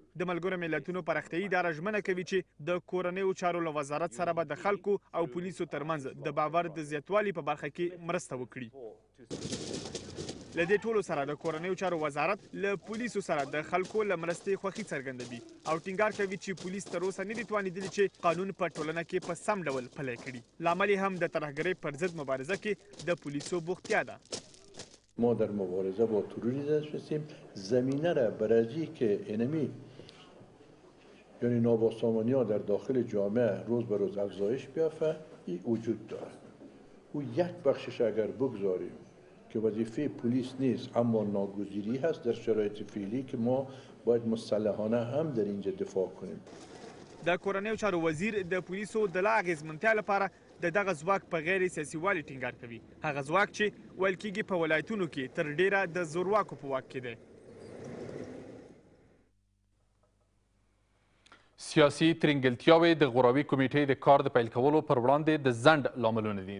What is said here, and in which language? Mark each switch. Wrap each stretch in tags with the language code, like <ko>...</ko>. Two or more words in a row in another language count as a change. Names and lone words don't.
<ps>د ملګرو ملتونو پراختیایي اداره ژمنه کوي چې د کورنیو چارو له وزارت سره به د خلکو او پولیسو ترمنځ د باور د زیاتوالي په برخه کې مرسته وکړي. له دې ټولو سره د کورنیو چارو وزارت له پولیسو سره د خلکو له مرستې خوښي څرګندوي او ټینګار کوي چې پولیس تر اوسه نه دي توانېدلي چې قانون په ټولنه کې په سم ډول پلی کړي. لامل هم د ترهګرۍ پر ضد مبارزه کې د پولیسو بوختیا ده.</ps> <fa>ما در مبارزه با تروریسم هستیم. زمینه را برای که انمی یعنی نابسامانی ها در داخل جامعه روز به روز افزایش بیافته این وجود دارد. او یک بخشش اگر بگذاریم که وظیفه پلیس نیست اما ناگزیری هست در شرایط فعلی که ما باید مسلحانه هم در اینجا دفاع کنیم.</fa> <ps>د کورنیو چارو وزیر د پولیسو د لا اغیزمنتیا لپاره د دغه ځواک په غیر سیاسي والي ټینګار کوي. هغه ځواک چې ویل کېږي په ولایتونو کې تر ډیره د زورواکو په واک کې دی. سیاسي ترنګلتیاوې د غوراوي کمیټې د کار د پیل کولو پر وړاندې د ځنډ لاملونه دي.</ps>